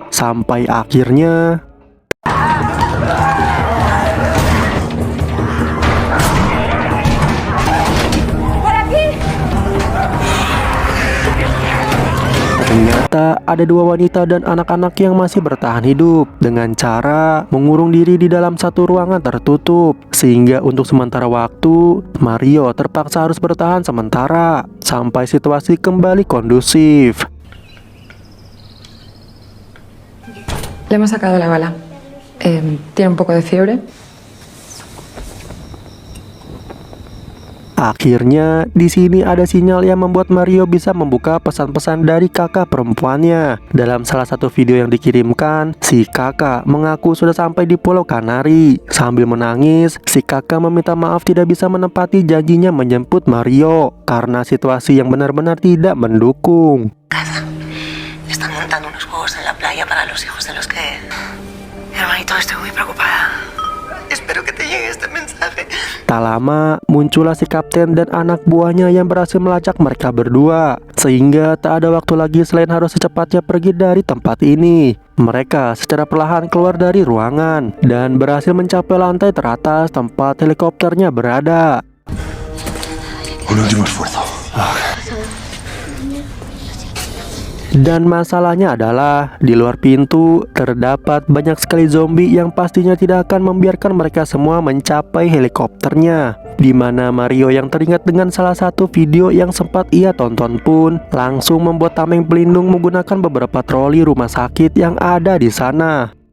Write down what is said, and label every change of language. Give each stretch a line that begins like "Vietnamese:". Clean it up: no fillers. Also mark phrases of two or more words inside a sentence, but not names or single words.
Indonesian: Sampai akhirnya ternyata ada dua wanita dan anak-anak yang masih bertahan hidup dengan cara mengurung diri di dalam satu ruangan tertutup. Sehingga untuk sementara waktu, Mario terpaksa harus bertahan sementara sampai situasi kembali kondusif.
Spanish: Le hemos sacado la bala. Tiene un poco de fiebre.
Indonesian: Akhirnya di sini ada sinyal yang membuat Mario bisa membuka pesan-pesan dari kakak perempuannya. Dalam salah satu video yang dikirimkan, si kakak mengaku sudah sampai di Pulau Kanari. Sambil menangis, si kakak meminta maaf tidak bisa menepati janjinya menjemput Mario karena situasi yang benar-benar tidak mendukung.
Spanish: Están montando unos juegos en la playa para los hijos de los que... Hermanito, estoy muy preocupada. Espero que te llegue este mensaje.
Indonesian: Tak lama muncullah si kapten dan anak buahnya yang berhasil melacak mereka berdua. Sehingga tak ada waktu lagi selain harus secepatnya pergi dari tempat ini. Mereka secara perlahan keluar dari ruangan dan berhasil mencapai lantai teratas tempat helikopternya berada.
Spanish: Un último esfuerzo.
Indonesian: Dan masalahnya adalah di luar pintu terdapat banyak sekali zombie yang pastinya tidak akan membiarkan mereka semua mencapai helikopternya. Di mana Mario yang teringat dengan salah satu video yang sempat ia tonton pun langsung membuat tameng pelindung menggunakan beberapa troli rumah sakit yang ada di sana.